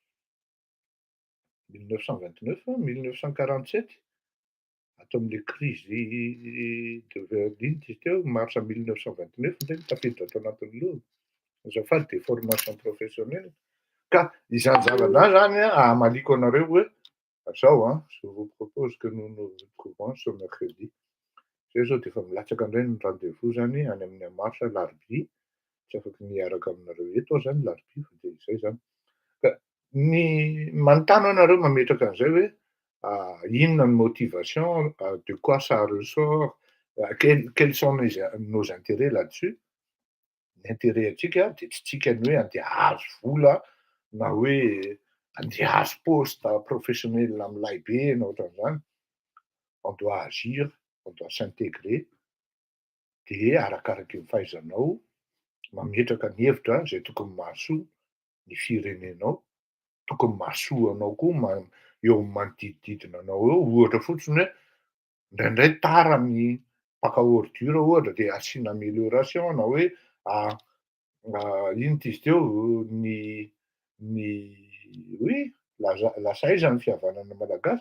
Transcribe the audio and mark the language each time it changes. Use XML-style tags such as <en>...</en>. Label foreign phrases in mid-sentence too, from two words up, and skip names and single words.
<mg>1929-1947 ato amin'le crise de Berlin teo mars 1929 ndraiky tafiditra ato anatin'ny loha. Azafady</mg> <fr>déformation professionnelle.</fr> <mg>Ka izany zavatra zany amaliko anareo hoe zao</mg> <fr>je vous propose que nous nous retrouvons ce mercredi.</fr> <mg>Zay zao dia efa milatsaka indray ny rendez-vous zany any amin'ny marsa alarobia Tsy afaky miaraka aminareo eto aho zany larobia fa de zay zany. Ka ny manontany anareo mametraka an'izay hoe inona ny motivation,</mg> <fr>de quoi ça ressort, quels sont nos intérêts là-dessus.</fr> <mg>Ny intérêt antsika de tsy tsika ny hoe andeha hahazo vola na hoe andeha hahazo</mg> <fr>poste professionnel</fr> <mg>am'lay be na ohatran'izany.</mg> <fr>On doit agir, on doit s'intégrer</fr> <mg>de arakaraky ny fahaizanao mametraka ny hevitra zay tokony mahasoa ny firenenao, tokony mahasoa anao koa eo amin'ny manodidididina anao eo. Ohatra fotsiny hoe indraindray tara ny mpaka ordure ohatra de asiana amélioration na hoe ino ty izy teo ny oui lasaiza ny fihavanana malagasy.</mg>